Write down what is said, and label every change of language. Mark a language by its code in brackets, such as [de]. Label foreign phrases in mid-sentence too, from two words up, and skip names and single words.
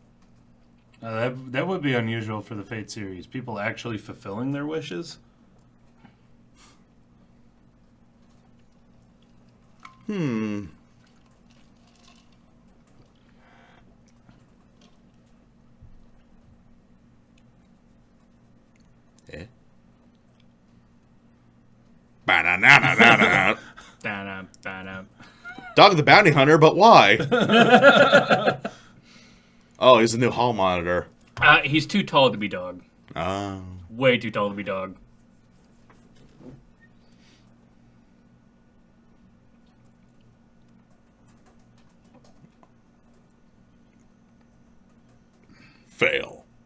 [en] That would be unusual for the Fate series. People actually fulfilling their wishes. Eh? Ba-na-na-na-na-na. Ba-dum. Dog the Bounty Hunter, but why? Oh, he's the new hall monitor. He's too tall to be dog. Oh. Way too tall to be dog. Fail.